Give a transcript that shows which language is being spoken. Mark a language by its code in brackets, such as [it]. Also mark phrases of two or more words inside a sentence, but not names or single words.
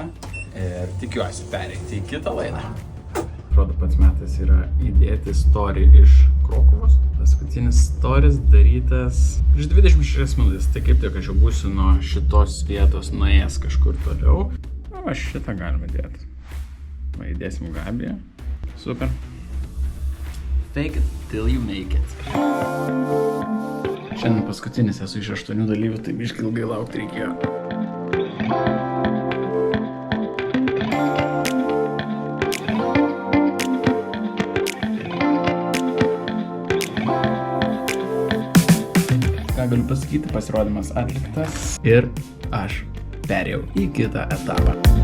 [lt] Ir tikiuosi pereiti į kitą laidą. Atrodo, pats metas yra įdėti story iš Krokuvos. Paskutinis stories darytas prieš 26 minutės. Tai kaip tik aš jau būsiu nuo šitos vietos nuėjęs kažkur toliau. O šitą galime dėti. Va, įdėsim Gabiją. Super. [en] Fake it till you make it. [lt] Šiandien paskutinis esu iš 8 dalyvių, tai biškai ilgai laukti reikėjo. Ką galiu pasakyti, pasirodymas atliktas ir aš perėjau į kitą etapą.